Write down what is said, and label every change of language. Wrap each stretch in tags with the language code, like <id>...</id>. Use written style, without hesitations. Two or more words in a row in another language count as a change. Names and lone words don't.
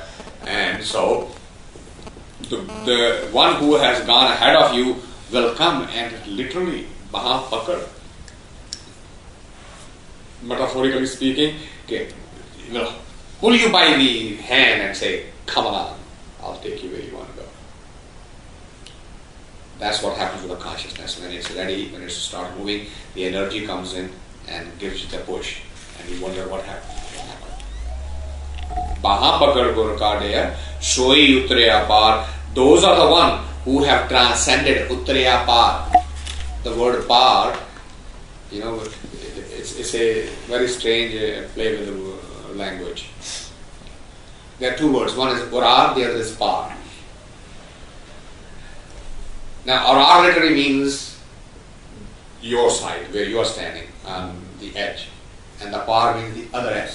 <en>And so the one who has gone ahead of you will come and literally</en> <pa>ਬਾਹ ਪਕੜਿ,</pa> <en>metaphorically speaking, will pull you by the hand and say, come along, I'll take you where you want to go. That's what happens with the consciousness. When it's ready, when it starts moving, the energy comes in and gives you the push, and you wonder what happened.</en> <pa>ਬਾਹ ਪਕੜਿ ਗੁਰਿ ਕਾਢਿਆ, ਸੋਈ ਉਤਰੇ ਅਪਾਰ.</pa> <en>Those are the one who have transcended</en> <pa>ਉਤਰੇ ਅਪਾਰ.</pa> <en>The word par, it's a very strange play with the language. There are two words. One is urar, the other is par. Now, urar literally means your side, where you are standing on the edge, and the par means the other edge.</en>